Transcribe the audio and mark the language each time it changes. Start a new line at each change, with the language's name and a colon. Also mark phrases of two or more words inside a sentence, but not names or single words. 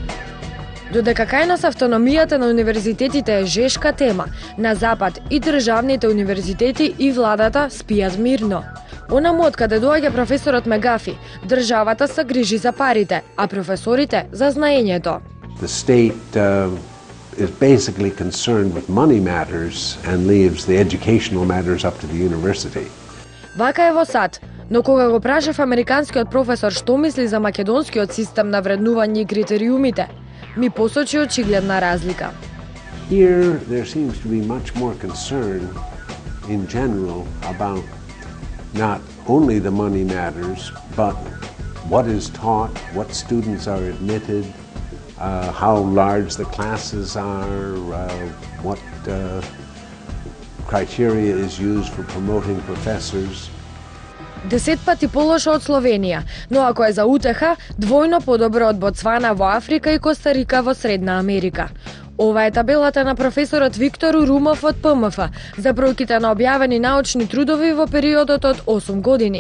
Macedonian: Додека кај нас автономијата на универзитетите е жешка тема, на Запад и државните универзитети и владата спијат мирно. Онаму од каде доаѓа професорот Мегафи, државата се грижи за парите, а професорите за знаењето.
English: The state is basically concerned with money matters and leaves the educational matters up to the university.
Macedonian: Вака е во САД, но кога го прашав американскиот професор што мисли за македонскиот систем на вреднување и критериумите, ми посочи очигледна разлика.
English: Here there seems to be much more concern in general about not only the money matters, but what is taught, what students are admitted, how large the classes are, what criteria is used for promoting professors.
Macedonian: 10 пати полоша од Словенија, но ако е за утеха, двојно подобро од Ботсвана во Африка и Коста-Рика во Средна Америка. Ова е табелата на професорот Виктор Урумов од ПМФ за бројките на објавени научни трудови во периодот од 8 години.